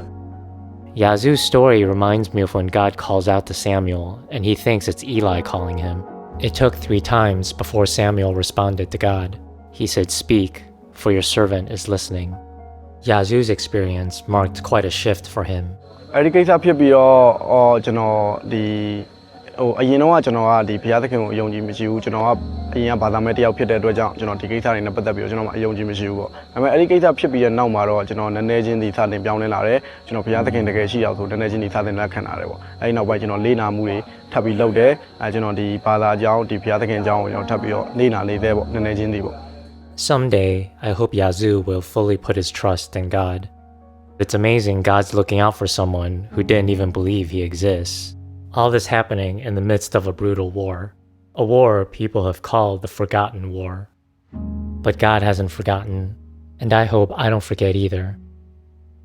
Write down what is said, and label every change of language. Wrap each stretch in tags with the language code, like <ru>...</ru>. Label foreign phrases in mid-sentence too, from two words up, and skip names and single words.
<en>Yazoo's story reminds me of when God calls out to Samuel and he thinks it's Eli calling him. It took 3 times before Samuel responded to God. He said, "Speak, for your servant is listening." Yazoo's experience marked quite a shift for him.</en> <my>အဲ့ဒီကိစ္စဖြစ်ပြီးတော့ကျွန်တော်ဒီအရင်တော့ကျွန်တော်ကဒီဘုရားသခင်ကိုအယုံကြည်မရှိဘူးကျွန်တော်ကအရင်ကဘာသာမဲ့တယောက်ဖြစ်တဲ့အတွက်ကြောင့်ကျွန်တော်ဒီကိစ္စတွေနဲ့ပတ်သက်ပြီးတော့ကျွန်တော်အယုံကြည်မရှိဘူးပေါ့ဒါပေမဲ့အဲ့ဒီကိစ္စဖြစ်ပြီးတဲ့နောက်မှာတော့ကျွန်တော်နည်းနည်းချင်းဒီစတင်ပြောင်းလဲလာတယ်ကျွန်တော်ဘုရားသခင်တကယ်ရှိအောင်ဆိုနည်းနည်းချင်းဒီစတင်လက်ခံလာတယ်ပေါ့အဲ့ဒီနောက်ပိုင်းကျွန်တော်လေ့လာမှုတွေထပ်ပြီးလုပ်တယ်ကျွန်တော်ဒီဘာသာအကြောင်းဒီဘုရားသခင်အကြောင်းကိုကျွန်တော်ထပ်ပြီးတော့လေ့လာနေသေးပေါ့နည်းနည်းချင်းဒီပေါ့</my> <en>Someday, I hope Yazoo will fully put his trust in God. It's amazing God's looking out for someone who didn't even believe he exists. All this happening in the midst of a brutal war. A war people have called the Forgotten War. But God hasn't forgotten, and I hope I don't forget either.</en>